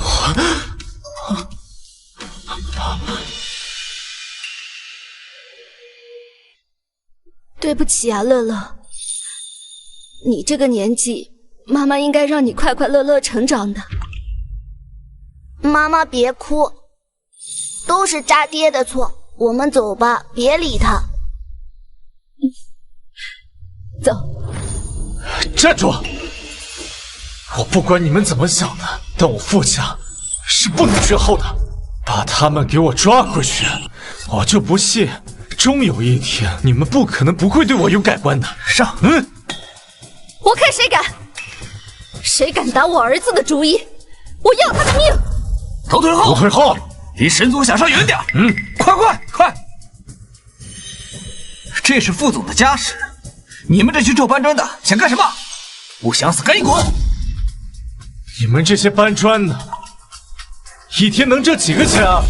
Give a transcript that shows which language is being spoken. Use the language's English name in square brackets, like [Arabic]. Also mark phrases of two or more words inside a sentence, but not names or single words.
[Chinese] 對不起啊，樂樂，你這個年紀，媽媽應該讓你快快樂樂成長的。媽媽別哭，都是渣爹的錯，我們走吧，別理他。走。站住！我不管你們怎麼想的，但我傅家是不能絕後的，把他們給我抓回去，我就不信終有一天你們不可能不會對我有改觀的。上！我看誰敢！誰敢打我兒子的主意，我要他的命！都退後！都退後！離神族小少遠點！快！這是副總的家事，你們這群臭搬磚的想幹什麼？不想死趕緊滾！你們這些搬磚的，一天能掙幾個錢啊？